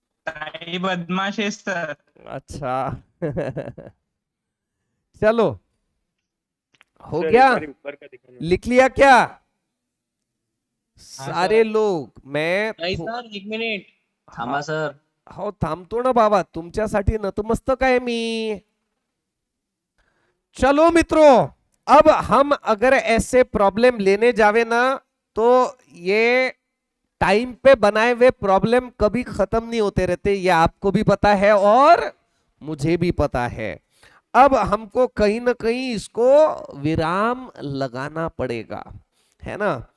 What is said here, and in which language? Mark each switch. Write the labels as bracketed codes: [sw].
[hi] ताई बदमाश है सर। अच्छा चलो हो गया, लिख लिया क्या सारे लोग? मैं नहीं सर, 1 मिनट। [mr] थांबा सर. हो थांबतो ना बाबा, तुमच्यासाठी नतमस्तक आहे मी. [hi] चलो मित्रों, अब हम अगर ऐसे प्रॉब्लम लेने जावे ना तो ये टाइम पे बनाए हुए प्रॉब्लम कभी खत्म नहीं होते रहते, ये आपको भी पता है और मुझे भी पता है. अब हमको कहीं ना कहीं इसको विराम लगाना पड़ेगा, है ना.